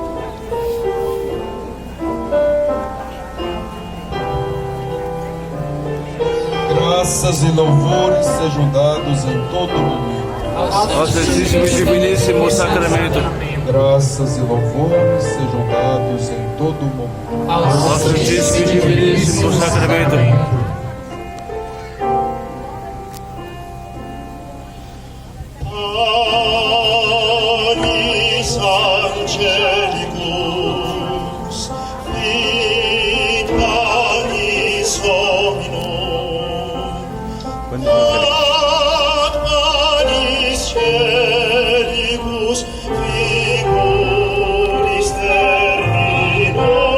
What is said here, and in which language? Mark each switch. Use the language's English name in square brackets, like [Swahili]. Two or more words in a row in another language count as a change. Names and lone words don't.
[Portuguese] Graças e louvores sejam dados em todo momento Ao Santíssimo e Diviníssimo Sacramento. Graças e louvores sejam dados em todo momento Ao Santíssimo e Diviníssimo Sacramento. [Latin] Panis angelicus, fit panis hominum, ad panis celicus, figuris terminum,